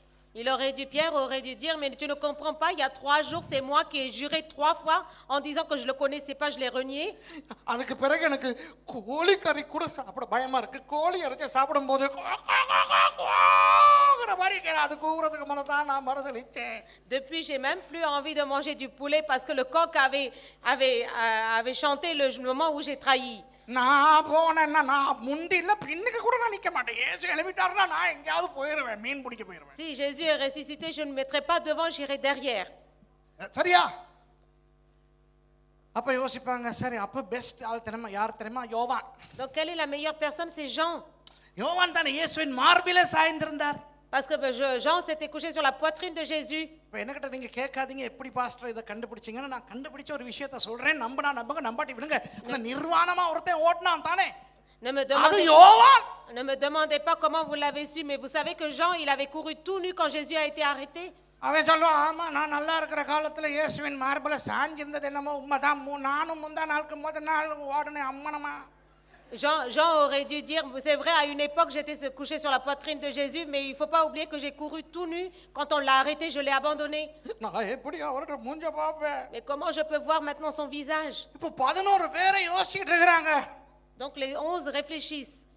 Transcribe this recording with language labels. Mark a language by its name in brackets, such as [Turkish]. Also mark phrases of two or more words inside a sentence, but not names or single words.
[French] Pierre aurait dû dire, mais tu ne comprends pas, il y a 3 jours, c'est moi qui ai juré 3 fois en disant que je ne le connaissais pas, je l'ai renié. [Tamil] அதுக்கு பிறகு எனக்கு கோழி கறி கூட சாப்பிட பயமா இருக்கு. கோழி இறைச்சி சாப்பிடும் போது அது கூவுறதுக்கு முன்னதான் நான் மறுதளிச்சேன். [French] Depuis, j'ai même plus envie de manger du poulet parce que le coq avait chanté le moment où j'ai trahi. [Tamil] நான் போனேன்னா நான் முந்தில பின்னுக்கு கூட நான் நிக்க மாட்டேன். ஏசு எழுப்பிட்டாருன்னா நான் எங்கேயாவது போயிருவேன், மீன் பிடிக்க போயிருவேன். [French] Si Jésus est ressuscité, je ne me mettrai pas devant, j'irai derrière. [Tamil] சரியா? அப்ப யோசிப்பாங்க, சரி அப்ப பெஸ்ட் ஆள் தெரியுமா, யார் தெரியுமா? யோவான். [French] Donc quelle est la meilleure personne? C'est Jean. [Tamil] யோவான் தானே இயேசுவின் மார்பிலே சாய்ந்திருந்தார். [French] Parce que Jean s'était couché sur la poitrine de Jésus. [Tamil] இப்போ என்னகிட்ட நீங்க கேட்காதீங்க எப்படி பாஸ்டர் இதை கண்டுபிடிச்சீங்கன்னு. நான் கண்டுபிடிச்ச ஒரு விஷயத்தை சொல்றேன், நம்பினா நம்புங்க, நம்பாட்டி விடுங்க. அந்த நிர்வாணமா ஒருத்தன் ஓட்டினான் தானே, அது யோவான். [French] Ne me demandez pas comment vous l'avez su, mais vous savez que Jean, il avait couru tout nu quand Jésus a été arrêté. [Tamil] அவன் சொல்லுவான், ஆமா நான் நல்லா இருக்கிற காலத்துல இயேசுவின் மார்பில் சாஞ்சிருந்தது என்னமோ உண்மைதான், நானும் முந்தா நாளுக்கு நாள் ஓடனே அம்மனமா. [French] Jean aurait dû dire, c'est vrai, à une époque, j'étais couché sur la poitrine de Jésus, mais il ne faut pas oublier que j'ai couru tout nu. Quand on l'a arrêté, je l'ai abandonné. Mais comment je peux voir maintenant son visage? Donc les 11 réfléchissent.